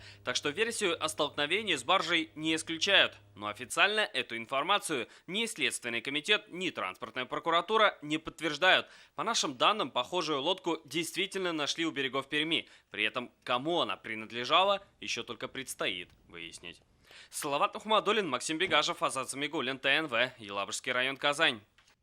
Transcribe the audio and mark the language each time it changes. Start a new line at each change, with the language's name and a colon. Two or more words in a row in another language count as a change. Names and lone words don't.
Russian: Так что версию о столкновении с баржей не исключают. Но официально эту информацию ни Следственный комитет, ни транспортная прокуратура не подтверждают. По нашим данным, похожую лодку действительно нашли у берегов Перми. При этом, кому она принадлежала, еще только предстоит выяснить. Салават Ухмадуллин, Максим Бегажев, Азат Замигуллин, ТНВ, Елабужский район, Казань.